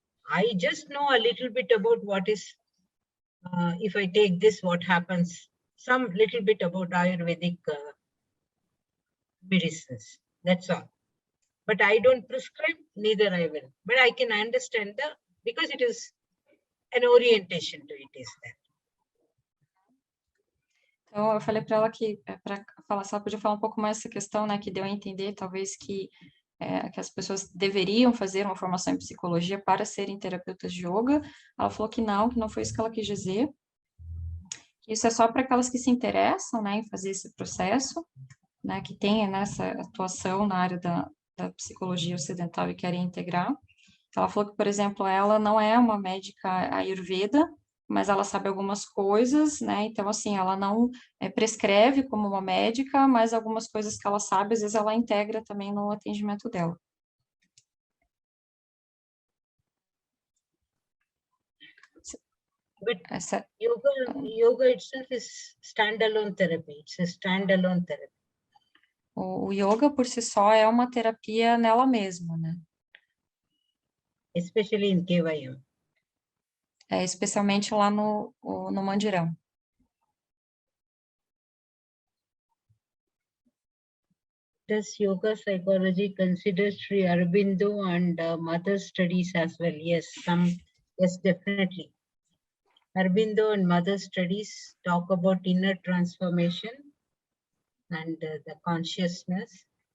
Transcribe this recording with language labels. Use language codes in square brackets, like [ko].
[en] I just know a little bit about what is, if I take this, what happens. Some little bit about Ayurvedic medicines. That's all. But I don't prescribe, neither I will. But I can understand because it is an orientation to it is that. [pt] Então, eu falei para ela que, para falar, se ela podia falar um pouco mais dessa questão, né, que deu a entender, talvez, que as pessoas deveriam fazer uma formação em psicologia para serem terapeutas de yoga. Ela falou que não foi isso que ela quis dizer. Que isso é só para aquelas que se interessam, né, em fazer esse processo, né, que tenha nessa atuação na área da psicologia ocidental e querem integrar. Ela falou que, por exemplo, ela não é uma médica ayurveda, mas ela sabe algumas coisas, né? Então, assim, ela não prescreve como uma médica, mas algumas coisas que ela sabe, às vezes ela integra também no atendimento dela. [en] But yoga itself is standalone therapy. It's a standalone therapy. [pt] O yoga, por si só, é uma terapia nela mesma, né? [en] Especially in KYM. [pt] Especialmente lá no Mandirão. [en] Does yoga psychology consider Sri Aurobindo and mother studies as well? Yes, yes, definitely. Aurobindo and mother studies talk about inner transformation and the consciousness.